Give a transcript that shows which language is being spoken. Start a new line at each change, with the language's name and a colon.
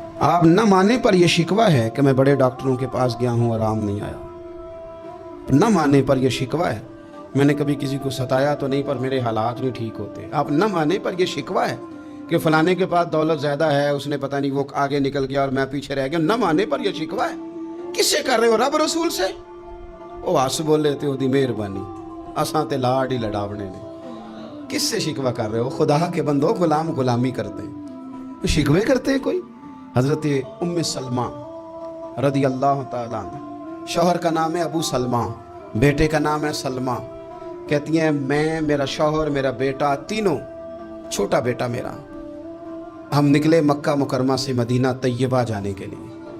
Urdu: آپ نہ مانے پر یہ شکوہ ہے کہ میں بڑے ڈاکٹروں کے پاس گیا ہوں آرام نہیں آیا, نہ مانے پر یہ شکوہ ہے میں نے کبھی کسی کو ستایا تو نہیں پر میرے حالات نہیں ٹھیک ہوتے. آپ نہ مانے پر یہ شکوہ ہے کہ فلانے کے پاس دولت زیادہ ہے, اس نے پتہ نہیں وہ آگے نکل گیا اور میں پیچھے رہ گیا. نہ مانے پر یہ شکوہ ہے. کس سے کر رہے ہو؟ رب رسول سے.
Punjabi: وہ آس بولے تے دی مہربانی, اساں تے لاڈ ہی لڑاونے نے.
Urdu: کس سے شکوہ کر رہے ہو؟ خدا کے بندو, غلام غلامی کرتے ہیں, شکوے کرتے ہیں کوئی. حضرت ام سلمہ رضی اللہ تعالیٰ عنہ, شوہر کا نام ہے ابو سلمہ, بیٹے کا نام ہے سلمہ. کہتی ہیں میں, میرا شوہر, میرا بیٹا, تینوں, چھوٹا بیٹا میرا, ہم نکلے مکہ مکرمہ سے مدینہ طیبہ جانے کے لیے.